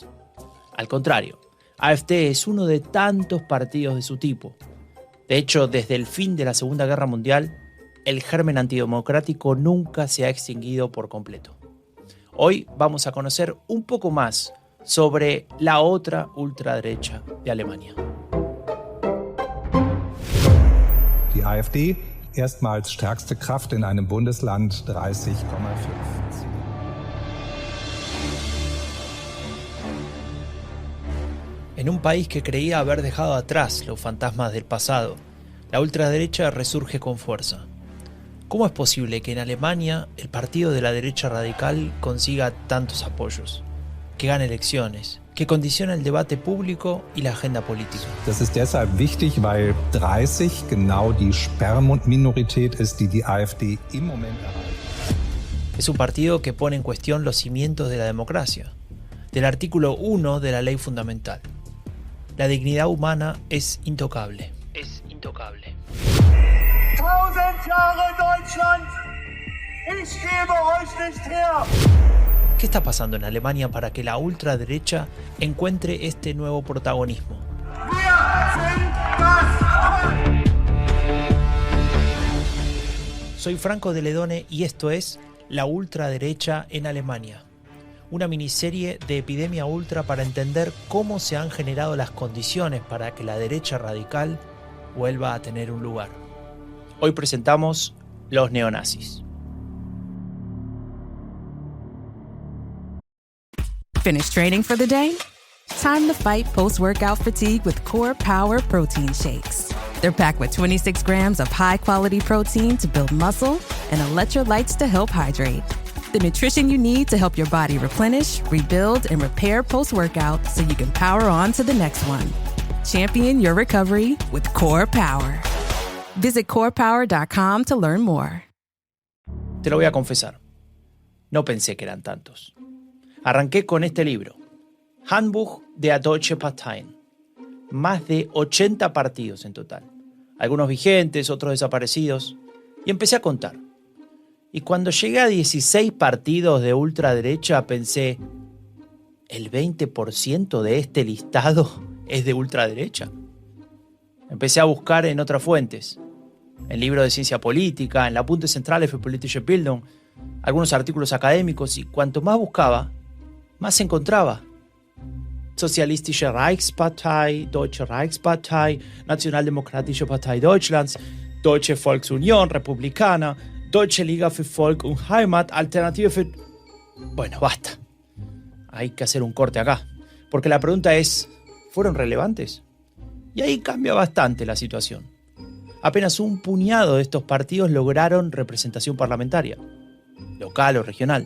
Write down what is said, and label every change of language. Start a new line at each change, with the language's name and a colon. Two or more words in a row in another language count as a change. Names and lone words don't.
Spanish: Al contrario, AfD es uno de tantos partidos de su tipo. De hecho, desde el fin de la Segunda Guerra Mundial, el germen antidemocrático nunca se ha extinguido por completo. Hoy vamos a conocer un poco más sobre la otra ultraderecha de Alemania.
German: Die AfD erstmals stärkste Kraft in einem Bundesland 30,5%.
Spanish: En un país que creía haber dejado atrás los fantasmas del pasado, la ultraderecha resurge con fuerza. ¿Cómo es posible que en Alemania el partido de la derecha radical consiga tantos apoyos, que gane elecciones, que condiciona el debate público y la agenda política?
German: Das ist deshalb wichtig, weil 30 genau die Sperrminorität ist, die die AfD im Moment erreicht.
Spanish: Es un partido que pone en cuestión los cimientos de la democracia, del artículo 1 de la ley fundamental. La dignidad humana es intocable. Es intocable.
German: 1000 Jahre Deutschland, ich gebe euch nicht her.
Spanish: ¿Qué está pasando en Alemania para que la ultraderecha encuentre este nuevo protagonismo? Soy Franco de Ledone y esto es La ultraderecha en Alemania, una miniserie de Epidemia Ultra para entender cómo se han generado las condiciones para que la derecha radical vuelva a tener un lugar. Hoy presentamos los neonazis.
English: Finished training for the day? Time to fight post-workout fatigue with Core Power Protein Shakes. They're packed with 26 grams of high-quality protein to build muscle and electrolytes to help hydrate. The nutrition you need to help your body replenish, rebuild, and repair post-workout so you can power on to the next one. Champion your recovery with Core Power. Visit corepower.com to learn more.
Spanish: Te lo voy a confesar, no pensé que eran tantos. Arranqué con este libro, Handbuch der Deutschen Parteien. Más de 80 partidos en total. Algunos vigentes, otros desaparecidos. Y empecé a contar. Y cuando llegué a 16 partidos de ultraderecha pensé, ¿el 20% de este listado es de ultraderecha? Empecé a buscar en otras fuentes, en libros de ciencia política, en la Bundeszentrale für politische Bildung, algunos artículos académicos, y cuanto más buscaba, más encontraba. Sozialistische Reichspartei, Deutsche Reichspartei, Nationaldemokratische Partei Deutschlands, Deutsche Volksunion Republikaner, Deutsche Liga für Volk und Heimat, Alternative für... Bueno, basta. Hay que hacer un corte acá. Porque la pregunta es, ¿fueron relevantes? Y ahí cambia bastante la situación. Apenas un puñado de estos partidos lograron representación parlamentaria, local o regional.